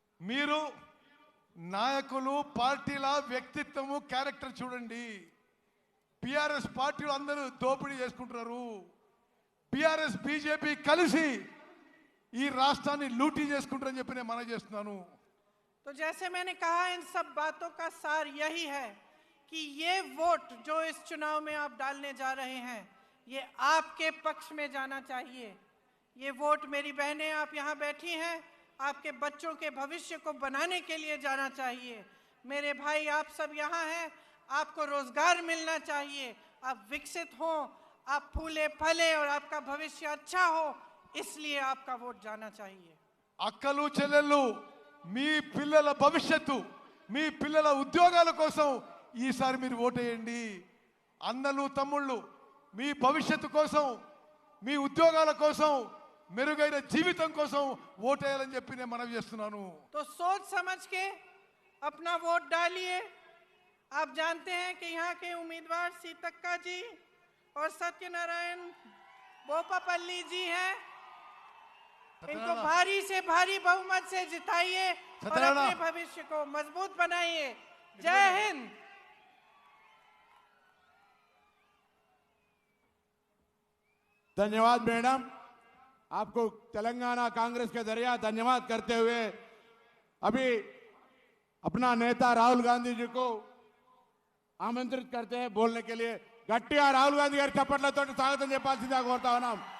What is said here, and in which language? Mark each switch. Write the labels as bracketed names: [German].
[Telugu] మీరు నాయకులు పార్టీల వ్యక్తిత్వము క్యారెక్టర్ చూడండి। బిఆర్ఎస్ పార్టీలు అందరూ దోపిడీ చేసుకుంటున్నారు। బిఆర్ఎస్ బీజేపీ కలిసి ఈ రాష్ట్రాన్ని లూటీ చేసుకుంటారని చెప్పి నేను మనవి చేస్తున్నాను। [Hindi] तो जैसे मैंने कहा, इन सब बातों का सार यही है कि ये वोट जो इस चुनाव में आप डालने जा रहे हैं, ये आपके पक्ष में जाना चाहिए। ये वोट, मेरी बहनें आप यहाँ बैठी हैं, आपके बच्चों के भविष्य को बनाने के लिए जाना चाहिए। मेरे भाई आप सब यहाँ हैं, आपको रोजगार मिलना चाहिए, आप विकसित हों, आप फूले फले और आपका भविष्य अच्छा हो, इसलिए आपका वोट जाना चाहिए। [Telugu] అక్కలు చెల్లెళ్ళు, మీ పిల్లల భవిష్యత్తు, మీ పిల్లల ఉద్యోగాల కోసం ఈసారి మీరు ఓటేయండి। అన్నలు తమ్ముళ్ళు, మీ భవిష్యత్తు కోసం, మీ ఉద్యోగాల కోసం, మెరుగైన జీవితం కోసం ఓటేయాలని చెప్పి నేను మనవి చేస్తున్నాను। [Hindi] तो सोच समझ के अपना वोट डालिए। आप जानते हैं कि यहाँ के उम्मीदवार सीतक्का जी और सत्यनारायण बोपापल्ली जी हैं। इनको भारी से भारी बहुमत से जिताइए और अपने भविष्य को मजबूत बनाइए। जय हिंद। धन्यवाद मैडम, आपको तेलंगाना कांग्रेस के जरिए धन्यवाद करते हुए अभी अपना नेता राहुल गांधी जी को आमंत्रित करते हैं बोलने के लिए। [Telugu] గట్టిగా రాహుల్ గాంధీ గారి చప్పట్లతో స్వాగతం చెప్పాల్సిందిగా కోరుతా ఉన్నాం।